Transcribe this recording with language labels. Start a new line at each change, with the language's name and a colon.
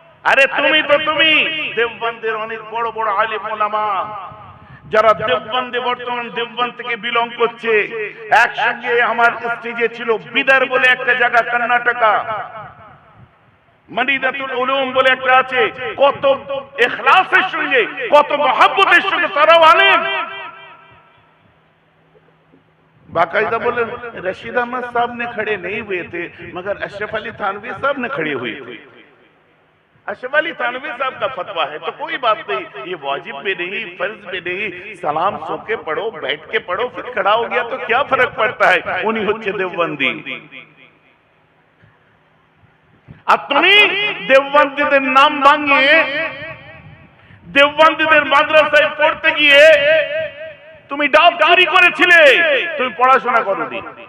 Bangla: আরে তুমি তো তুমি দেওবন্দের অনেক বড় বড় আলেম ওলামা, যারা দেওবন্দে, বর্তমান দেওবন্দ থেকে বিলং করছে, একসঙ্গে আমার স্টেজে ছিল। বিদার বলে একটা জায়গা কর্ণাটকা, মনিদাতুল উলুম বলে একটা আছে, কত ইখলাসের সঙ্গে, কত মহব্বতের সঙ্গে তারাও আলেম।
Hindi: बाकायदा बोले रशीद अहमद साहब ने खड़े नहीं हुए थे, मगर अशरफ अली थानवी साहब ने खड़े हुए थे। अशरफ अली थानवी साहब का फतवा है तो कोई बात नहीं, ये वाजिब में नहीं, फर्ज में नहीं। सलाम सो के पढ़ो, बैठ के पढ़ो, फिर खड़ा हो गया तो क्या फर्क पड़ता है?
Bangla: उन्हीं होच्छे देवबंदी। আর তুমি দেওবন্দীদের নাম ভাঙিয়ে, দেওবন্দীদের মাদ্রাসায় পড়তে গিয়ে তুমি ডাব চুরি করেছিলে, তুমি পড়াশোনা করোনি।